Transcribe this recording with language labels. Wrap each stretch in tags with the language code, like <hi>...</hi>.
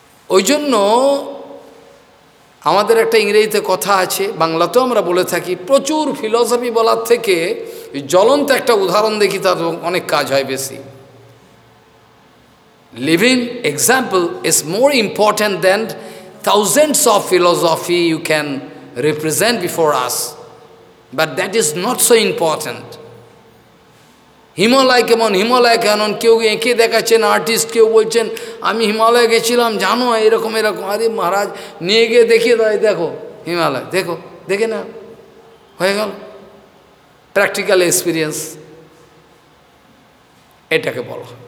<bn>ওই জন্য আমাদের একটা ইংরেজিতে কথা আছে বাংলাতেও আমরা বলে থাকি, প্রচুর ফিলসফি বলার থেকে জ্বলন্ত একটা উদাহরণ দেখি তার অনেক কাজ হয় বেশি,</bn> <en>Living example is more important than thousands of philosophy you can represent before us, but that is not so important.</en> <bn>Himalaya কেমন, হিমালয় কেমন, কেউ এঁকে দেখাচ্ছেন আর্টিস্ট, কেউ বলছেন আমি হিমালয় গেছিলাম জানো এরকম এরকম, আরে মহারাজ নিয়ে গিয়ে দেখিয়ে দেয় দেখো হিমালয় দেখো, দেখে না হয়ে গেল প্র্যাকটিক্যাল এক্সপিরিয়েন্স, এটাকে বলো।</bn>